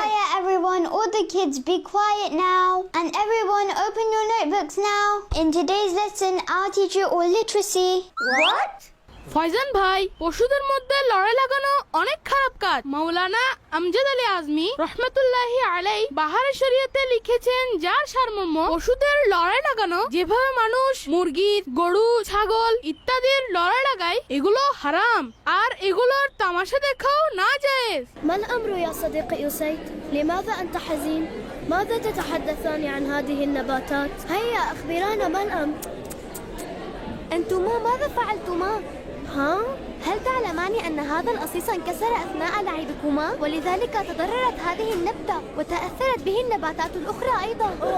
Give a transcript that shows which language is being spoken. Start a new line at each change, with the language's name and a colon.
English: Quiet everyone, all the kids be quiet now. And everyone open your notebooks now. In today's lesson, I'll teach you all literacy. What?
Bangla: Faizan ভাই, পশুদের মধ্যে লড়াই লাগানো অনেক খারাপ কাজ। মাওলানা আমজাদ আলী আজমি রহমাতুল্লাহি আলাইহি বাহারে শরীয়তে লিখেছেন, যার সারমর্ম পশুদের লড়াই লাগানো, যেভাবে মানুষ মুরগি, গরু, ছাগল ইত্যাদির লড়াই লাগায়, এগুলো হারাম আর এগুলোর তামাশা দেখাও নাজায়েজ।
Arabic: ما الأمر يا صديقي أسيد؟ لماذا أنت حزين؟ ماذا تتحدثان عن هذه النباتات؟ هيا أخبرانا ما الأمر؟ أنتما ماذا فعلتما؟ ها؟ هل تعلمان أن هذا القصيص انكسر أثناء لعبكما ولذلك تضررت هذه النبتة وتأثرت به النباتات الأخرى أيضا؟